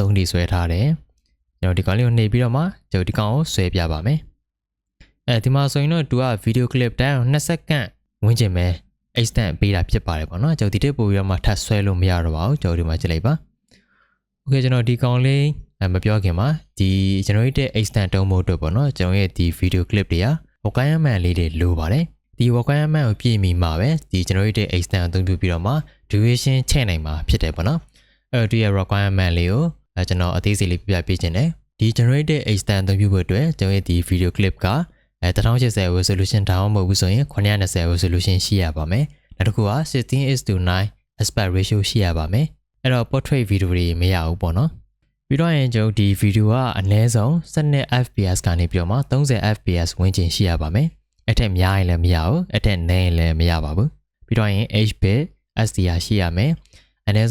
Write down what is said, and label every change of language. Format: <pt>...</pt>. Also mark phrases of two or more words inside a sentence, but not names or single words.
<my>ဆုံးထိဆွဲထားတယ်ကျွန်တော်ဒီကောင်လေးကိုနှိပ်ပြီးတော့မှကျွန်တော်ဒီကောင်ကိုဆွဲပြပါမယ်ဒီမှာဆိုရင်တော့သူက</my> <en>video clip</en> <my>တိုင်း2စက္ကန့်ဝန်းကျင်ပဲ extend ပေးတာ ဖြစ်ပါတယ်ပေါ့နော်ကျွန်တော်ဒီတက်ပို့ပြီးတော့မှထပ်ဆွဲလို့မရတော့ပါဘူးကျွန်တော်ဒီမှာကြည့်လိုက်ပါ Okay ကျွန်တော်ဒီကောင်လေးမပြောခင်မှာ ဒီ</my> <en>generated extend</en> <my>တုံးဖို့အတွက်ပေါ့နော်ကျွန်တော်ရဲ့ဒီ</my> <en>video clip</en> <my>တွေက requirement လေးတွေလိုပါတယ်ဒီ requirement ကိုပြည့်မီမှာပဲဒီ</my> <en>generated extend</en> <my>အသုံးပြုပြီးတော့မှ duration ချိန်နိုင်မှာဖြစ်တယ်ပေါ့နော်ဒီရဲ့ requirement လေးကိုကျွန်တော်အသေးစိတ်လေးပြပြပေးခြင်းနဲ့ဒီ</my> <en>generated extend</en> <my>အသုံးပြုဖို့အတွက်ကျွန်တော်ရဲ့ဒီ</my> <en>video clip</en> <my>က1080 resolution တောင်းမဟုတ်ဘူးဆိုရင်920 resolution ရှိရပါမယ်နောက်တစ်ခုက 16:9</my> <en>aspect ratio</en> <my>ရှိရပါမယ်အဲ့တော့</my> <en>portrait video</en> <my>တွေမရဘူးပေါ့နော်ပြီးတော့ရင်ကျွန်တော်ဒီ video ကအနည်းဆုံး12 fps ကနေပြီးတော့မှ30 fps ဝန်းကျင်ရှိရပါမယ်အဲ့ထက်များရင်လည်းမရဘူးအဲ့ထက်နည်းရင်လည်းမရပါဘူးပြီးတော့ရင်</my> <en>HBit SDR</en> <my>ရှိရမယ်အနည်း</my>